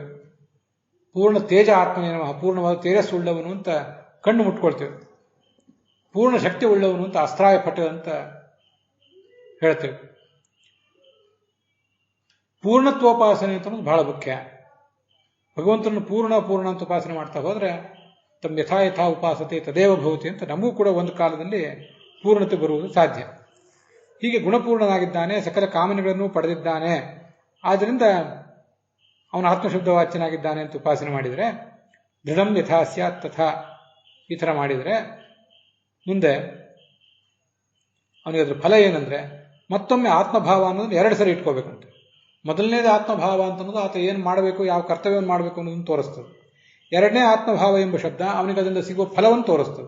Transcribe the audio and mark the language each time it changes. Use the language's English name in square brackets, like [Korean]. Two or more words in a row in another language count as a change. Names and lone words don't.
[Sanskrit] ಪೂರ್ಣ ತೇಜ ಆತ್ಮನೇ ನಮಃ, [Kannada] ಪೂರ್ಣವಾದ ತೇಜಸ್ಸು ಉಳ್ಳವನು ಅಂತ ಕಣ್ಣು ಮುಟ್ಕೊಳ್ತೇವೆ. ಪೂರ್ಣ ಶಕ್ತಿ ಉಳ್ಳವನು ಅಂತ [Sanskrit] ಅಸ್ತ್ರಾಯ ಪಟ [Kannada] ಅಂತ ಹೇಳ್ತೇವೆ. ಪೂರ್ಣತ್ವೋಪಾಸನೆ ಅಂತ ಬಹಳ ಮುಖ್ಯ. ಭಗವಂತನನ್ನು ಪೂರ್ಣ ಅಂತ ಉಪಾಸನೆ ಮಾಡ್ತಾ ಹೋದ್ರೆ ತಮ್ಮ [Sanskrit] ಯಥಾ ಉಪಾಸತೆ ತದೇವ ಭವತಿ [Kannada] ಅಂತ ನಮಗೂ ಕೂಡ ಒಂದು ಕಾಲದಲ್ಲಿ ಪೂರ್ಣತೆ ಬರುವುದು ಸಾಧ್ಯ. ಹೀಗೆ ಗುಣಪೂರ್ಣನಾಗಿದ್ದಾನೆ, ಸಕಲ ಕಾಮನೆಗಳನ್ನು ಪಡೆದಿದ್ದಾನೆ, ಆದ್ದರಿಂದ ಅವನು ಆತ್ಮಶಬ್ದವಾಚ್ಯನಾಗಿದ್ದಾನೆ ಅಂತ ಉಪಾಸನೆ ಮಾಡಿದರೆ, [Sanskrit] ದೃಢಂ ಯಥಾ ಸ್ಯಾತ್ ತಥಾ [Kannada] ಈ ಥರ ಮಾಡಿದರೆ ಮುಂದೆ ಅವನಿಗೆ ಅದ್ರ ಫಲ ಏನಂದ್ರೆ ಮತ್ತೊಮ್ಮೆ ಆತ್ಮಭಾವ ಅನ್ನೋದನ್ನು 2 ಸರಿ ಇಟ್ಕೋಬೇಕಂತೆ. ಮೊದಲನೇದು ಆತ್ಮಭಾವ ಅಂತ ಅನ್ನೋದು ಆತ ಏನು ಮಾಡಬೇಕು, ಯಾವ ಕರ್ತವ್ಯವನ್ನು ಮಾಡಬೇಕು ಅನ್ನೋದನ್ನು ತೋರಿಸ್ತದೆ. 2ನೇ ಆತ್ಮಭಾವ ಎಂಬ ಶಬ್ದ ಅವನಿಗೆ ಅದರಿಂದ ಸಿಗುವ ಫಲವನ್ನು ತೋರಿಸ್ತದೆ.